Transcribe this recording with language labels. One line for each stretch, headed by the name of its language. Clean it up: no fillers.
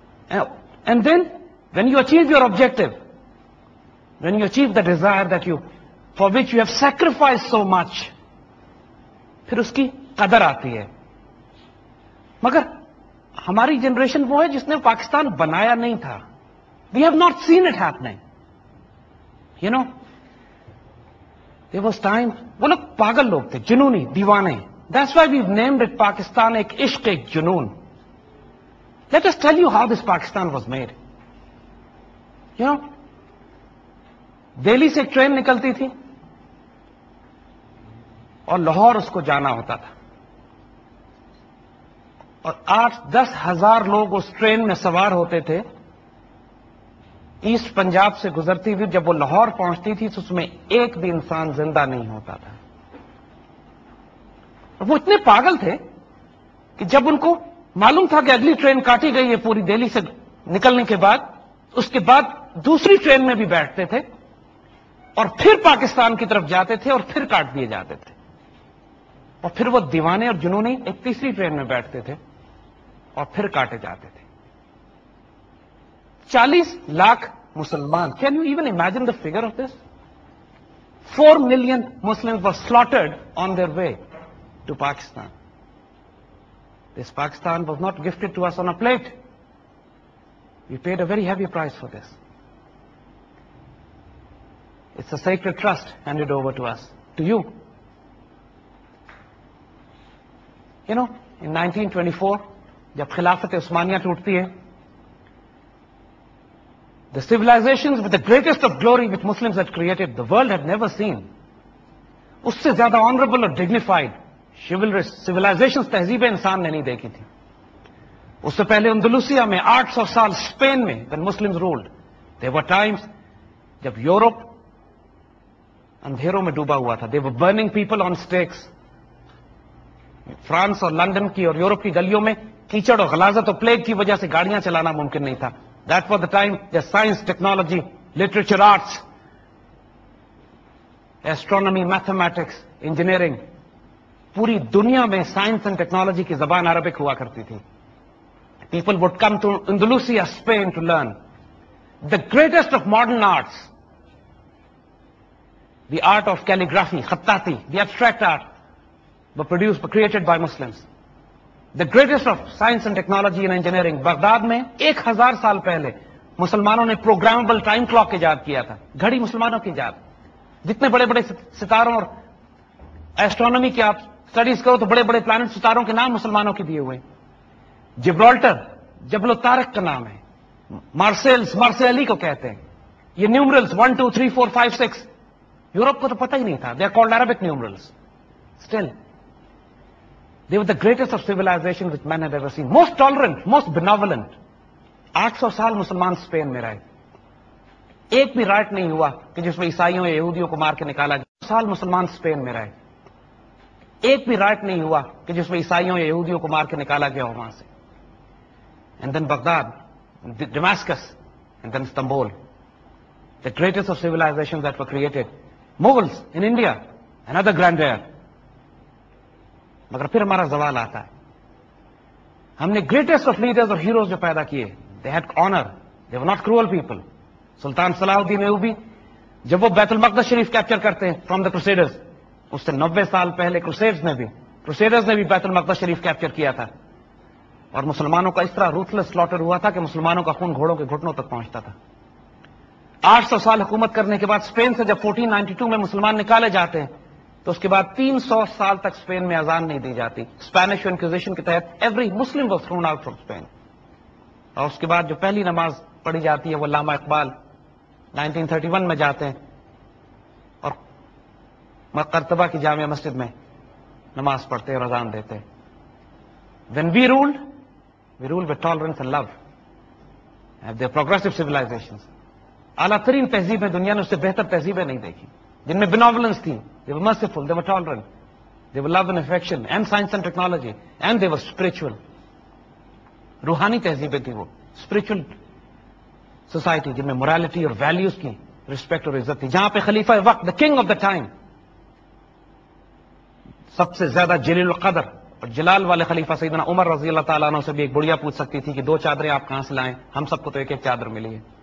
English: and then when you achieve your objective, when you achieve the desire that you for which you have sacrifice so much,
Urdu: پھر اس کی قدر آتی ہے. مگر ہماری جنریشن وہ ہے جس نے پاکستان بنایا نہیں تھا.
English: We have not seen it happening. You know there was time،
Urdu: وہ لوگ پاگل لوگ تھے، جنونی، دیوانے.
English: That's why we've named it Pakistan
Urdu: ایک عشق ایک جنون.
English: Let us tell you how this Pakistan was made.
Urdu: You know، Delhi سے ایک ٹرین نکلتی تھی اور لاہور اس کو جانا ہوتا تھا، اور 8-10 ہزار لوگ اس ٹرین میں سوار ہوتے تھے. ایسٹ پنجاب سے گزرتی ہوئی جب وہ لاہور پہنچتی تھی تو اس میں ایک بھی انسان زندہ نہیں ہوتا تھا. اور وہ اتنے پاگل تھے کہ جب ان کو معلوم تھا کہ اگلی ٹرین کاٹی گئی ہے پوری دہلی سے نکلنے کے بعد، اس کے بعد دوسری ٹرین میں بھی بیٹھتے تھے اور پھر پاکستان کی طرف جاتے تھے اور پھر کاٹ دیے جاتے تھے. اور پھر وہ دیوانے اور جنونی ایک تیسری ٹرین میں بیٹھتے تھے اور پھر کاٹے جاتے تھے. 40 لاکھ مسلمان.
English: Can you even imagine the figure of this? 4 million Muslims were slaughtered on their way to Pakistan. This Pakistan was not gifted to us on a plate. We paid a very heavy price for this. It's a sacred trust handed over to us, to you. You know, in 1924,
Urdu: جب خلافت عثمانیہ ٹوٹتی ہے،
English: the civilizations with the greatest of glory which Muslims had created, the world had never seen.
Urdu: اس سے زیادہ honorable اور
English: dignified, chivalrous civilizations
Urdu: تہذیب انسان نے نہیں دیکھی تھی. اس سے پہلے اندلوسیا میں 800 سال اسپین میں
English: when Muslims ruled, there were times
Urdu: جب یورپ اندھیروں میں ڈوبا ہوا تھا.
English: they were burning people on stakes.
Urdu: France اور لندن کی اور یورپ کی گلیوں میں کیچڑ اور غلاظت اور پلیگ کی وجہ سے گاڑیاں چلانا ممکن نہیں تھا.
English: That was the time that science, technology, literature, arts, astronomy, mathematics, engineering,
Urdu: پوری دنیا میں سائنس اینڈ ٹیکنالوجی کی زبان عربک ہوا کرتی تھی.
English: People would come to Andalusia, Spain to learn. The greatest of modern arts, the art of calligraphy, khattati, the abstract art, were created by Muslims. The greatest of science and technology and engineering,
Urdu: Baghdad میں 1000 سال پہلے مسلمانوں نے programmable time clock ایجاد کیا تھا. گھڑی مسلمانوں کی ایجاد. جتنے بڑے بڑے ستاروں اور ایسٹرونومی کی آپ اسٹڈیز کرو تو بڑے بڑے پلانٹ ستاروں کے نام مسلمانوں کے دیے ہوئے. جبرالٹر جبل الطارق کا نام ہے. مارسیلی کو کہتے ہیں. یہ نیومرلز 1 2 3 4 5 6 یورپ کو تو پتہ ہی نہیں تھا.
English: They are called Arabic numerals. Still they were the greatest of civilization which man had ever seen. Most tolerant, most benevolent.
Urdu: 800 سال مسلمان اسپین میں رہے. ایک بھی رائٹ نہیں ہوا کہ جس میں عیسائیوں یا یہودیوں کو مار کے نکالا گیا. سال مسلمان اسپین میں رہے. ایک بھی رائٹ نہیں ہوا کہ جس میں عیسائیوں یا یہودیوں کو مار کے نکالا گیا ہو وہاں سے.
English: And then Baghdad, Damascus, and then Istanbul. The greatest of civilizations that were created. Mughals in India, another grandeur.
Urdu: مگر پھر ہمارا زوال آتا ہے. ہم نے
English: greatest of leaders
Urdu: اور ہیروز جو پیدا کیے,
English: They had owner, they were not cruel people.
Urdu: سلطان صلاح الدین ایوبی جب وہ بیت المقدس شریف کیپچر کرتے ہیں
English: from the crusaders,
Urdu: اس سے 90 سال پہلے کروسیڈرز نے بھی بیت المقدس شریف کیپچر کیا تھا. اور مسلمانوں کا اس طرح روتھلیس سلاٹر ہوا تھا کہ مسلمانوں کا خون گھوڑوں کے گھٹنوں تک پہنچتا تھا. 800 سال حکومت کرنے کے بعد اسپین سے جب 1492 میں مسلمان نکالے جاتے ہیں تو اس کے بعد 300 سال تک اسپین میں اذان نہیں دی جاتی.
English: Spanish Inquisition
Urdu: کے تحت
English: Every Muslim was thrown out from Spain.
Urdu: اور اس کے بعد جو پہلی نماز پڑھی جاتی ہے وہ علامہ اقبال 1931 میں جاتے ہیں اور قرطبہ کی جامع مسجد میں نماز پڑھتے اور اذان دیتے.
English: When we ruled with tolerance and love. They are progressive civilizations.
Urdu: اعلیٰ ترین تہذیبیں دنیا نے اس سے بہتر تہذیبیں نہیں دیکھی, جن میں بینوولنس تھی.
English: They were merciful, they were tolerant, they were love and affection, and science and technology, and they were spiritual.
Urdu: روحانی تہذیبیں تھی وہ,
English: spiritual society
Urdu: جن میں morality اور values کی respect اور عزت تھی. جہاں پہ خلیفہ وقت,
English: the king of the time,
Urdu: سب سے زیادہ جلیل القدر اور جلال والے خلیفہ سیدنا عمر رضی اللہ تعالیٰ عنہ سے بھی ایک بڑھیا پوچھ سکتی تھی کہ 2 چادریں آپ کہاں سے لائیں, ہم سب کو تو ایک ایک چادر ملی ہے.